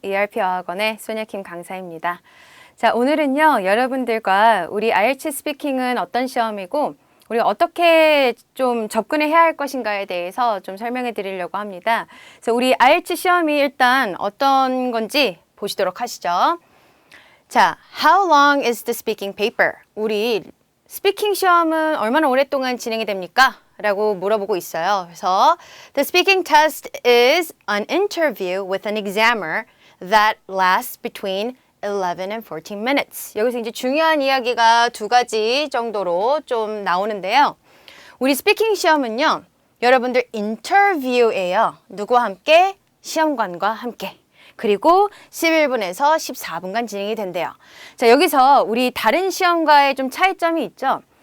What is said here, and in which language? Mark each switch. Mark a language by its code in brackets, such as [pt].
[ko] ERP 어학원의 소녀킴 강사입니다. 자, 오늘은요, 여러분들과 우리 IELTS 스피킹은 어떤 시험이고, 우리가 어떻게 좀 접근을 해야 할 것인가에 대해서 좀 설명해 드리려고 합니다. 그래서 우리 IELTS 시험이 일단 어떤 건지 보시도록 하시죠. [en] 자, how long is the speaking paper? [ko] 우리 스피킹 시험은 얼마나 오랫동안 진행이 됩니까? 라고 물어보고 있어요. [en] 그래서 the speaking test is an interview with an examiner that lasts between 11 and 14 minutes. [ko] 여기서 이제 중요한 이야기가 두 가지 정도로 좀 나오는데요. 우리 스피킹 시험은요, 여러분들 인터뷰예요. 누구와 함께? 시험관과 함께. 그리고 11분에서 14분간 진행이 된대요. 자, 여기서 우리 다른 시험과의 좀 차이점이 있죠.